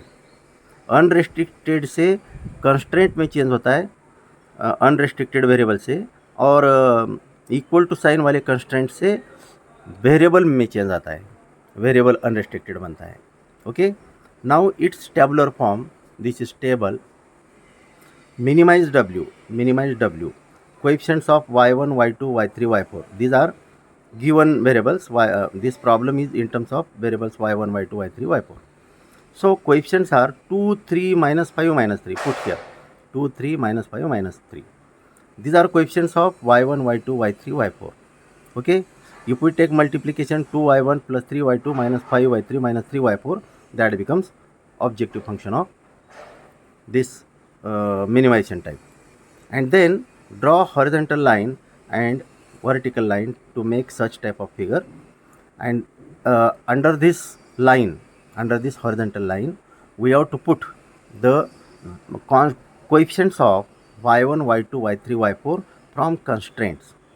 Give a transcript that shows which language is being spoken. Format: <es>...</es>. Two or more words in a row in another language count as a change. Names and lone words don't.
<hi>अनरेस्ट्रिक्टेड से कंस्ट्रेंट में चेंज होता है,</hi> <en>unrestricted variable</en> <hi>से, और</hi> <en>equal to sign</en> <hi>वाले कंस्ट्रेंट से वेरिएबल में चेंज आता है,</hi> <en>variable unrestricted</en> <hi>बनता है.</hi> <en>Okay, now it's tabular form. This is table. Minimize w, coefficients of y1, y2, y3, y4. These are given variables. This problem is in terms of variables y1, y2, y3, y4. So coefficients are 2, 3, minus 5, minus 3. Put here 2, 3, minus 5, minus 3. These are coefficients of y1, y2, y3, y4. Okay, if we take multiplication 2y1 plus 3y2 minus 5y3 minus 3y4, that becomes objective function of this minimization type, and then draw horizontal line and vertical line to make such type of figure. And under this line, under this horizontal line, we have to put the coefficients of y1, y2, y3, y4 from constraints.</en>